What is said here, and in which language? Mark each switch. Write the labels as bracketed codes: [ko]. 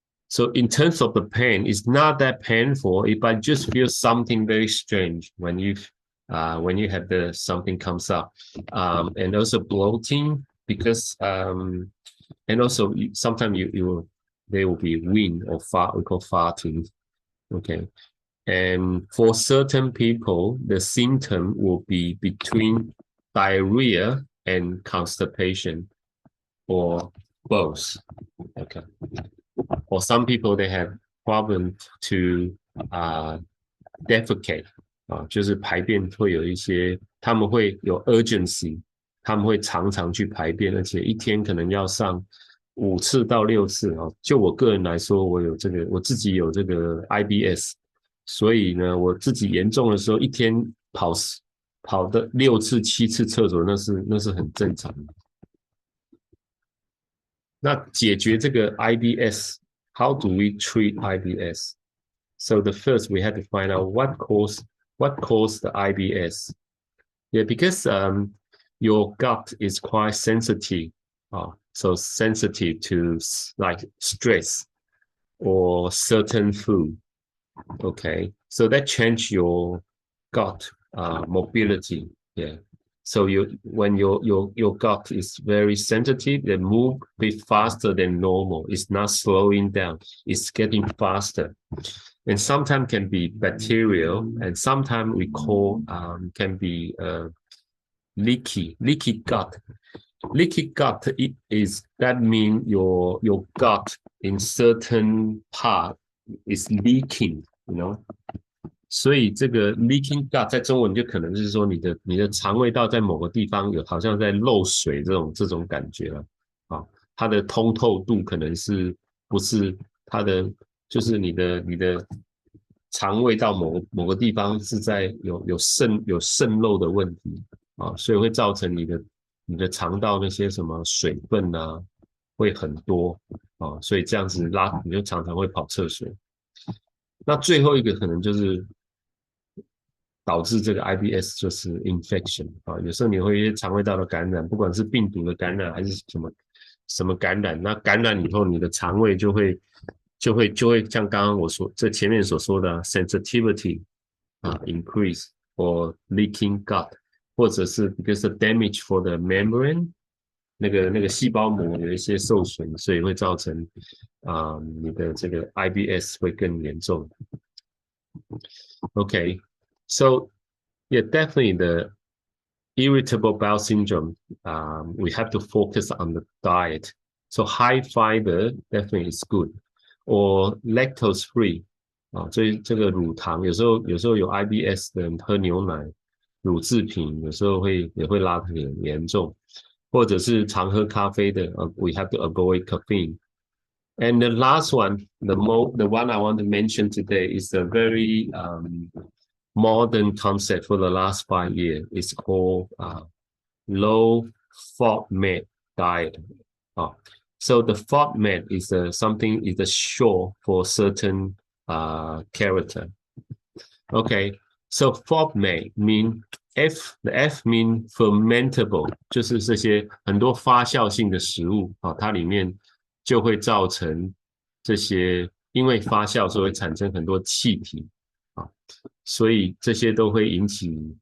[en] So in terms of the pain, it's not that painful. If I just feel something very strange when you have something comes up, and also bloating because and also sometimes there will be wind or fart, we call farting. Okay. And for certain people, the symptom will be between diarrhea and constipation or both. Okay. Or some people, they have problem to defecate [zh] 就是排便会有一些，他们会有 urgency， 他们会常常去排便，而且一天可能要上5次到6次。就我个人来说，我自己有这个 IBS。所以呢，我自己严重的时候，一天跑的6次、7次厕所，那是很正常的。那解决这个 [en] IBS，how do we treat IBS? So the first we have to find out what caused the IBS. Yeah, because your gut is quite sensitive. So sensitive to like stress or certain food. Okay, so that change your gut mobility. Yeah, so when your gut is very sensitive, they move a bit faster than normal. It's not slowing down. It's getting faster, and sometimes can be bacterial, and sometimes we call can be leaky gut. Leaky gut that mean your gut in certain part is leaking, you know. [zh] 所以这个 leaking gut 在中文就可能是说你的肠胃道在某个地方有好像在漏水这种感觉了啊，它的通透度可能是不是它的就是你的肠胃道某个地方是在有渗漏的问题啊，所以会造成你的肠道那些什么水分啊会很多啊，所以这样子你就常常会跑厕所。那最后一个可能就是导致这个 IBS 就是 infection 啊，有时候你会一些肠胃道的感染，不管是病毒的感染还是什么感染，那感染以后你的肠胃就会像刚刚我这前面所说的 [en] sensitivity increase or leaking gut， [zh] 或者是 [en] because of damage for the membrane。 [zh] 那个细胞膜有一些受损，所以会造成你的这个 IBS 会更严重。 [en] Okay, so yeah, definitely irritable bowel syndrome, we have to focus on the diet. So high fiber definitely is good, or lactose free [zh] 这个乳糖有时候有 IBS 的人喝牛奶、乳制品，有时候也会拉得很严重，或者是常喝咖啡的 [en] we have to avoid caffeine. And the last one, the one I want to mention today is a very modern concept for the last 5 years. It's called low FODMAP diet. So the FODMAP is something is a short for certain character. Okay, so FODMAP mean the F mean fermentable， [zh] 就是这些很多发酵性的食物它里面就会造成这些，因为发酵所以会产生很多气体所以这些都会引起